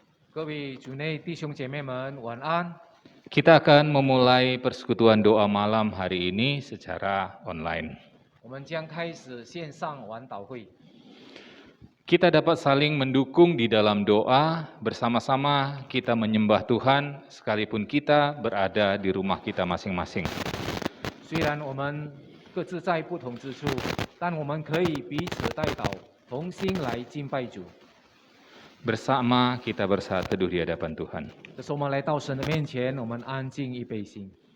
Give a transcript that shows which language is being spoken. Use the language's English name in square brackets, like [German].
[Chinese] 各位主内弟兄姐妹们，晚安。 [Indonesian] Kita akan memulai persekutuan doa malam hari ini secara online. [Chinese] 我们将开始线上晚祷会。 [Indonesian] Kita dapat saling mendukung di dalam doa, bersama-sama kita menyembah Tuhan sekalipun kita berada di rumah kita masing-masing. [Chinese] 虽然我们各自在不同之处，但我们可以彼此代祷，同心来敬拜主。 [Indonesian] Bersama kita bersaat teduh di hadapan Tuhan. [Chinese] 这是我们来到神的面前，我们安静预备心。